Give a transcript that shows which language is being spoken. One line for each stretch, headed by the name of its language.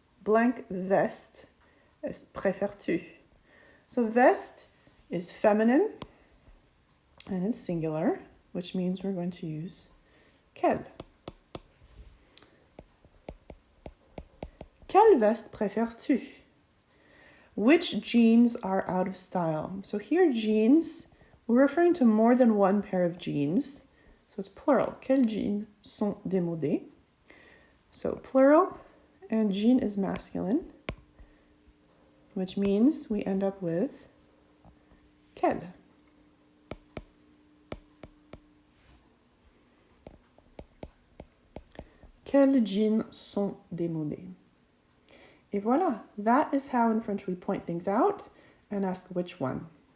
French: Blank veste préfères-tu?
English: So veste is feminine and it's singular, which means we're going to use quelle.
French: Quelle veste préfères-tu?
English: Which jeans are out of style? So here jeans, we're referring to more than one pair of jeans. So it's plural.
French: Quels jeans sont démodés?
English: So plural, and jean is masculine, which means we end up with quel.
French: Quels jeans sont démodés? Et voilà,
English: that is how in French we point things out and ask which one.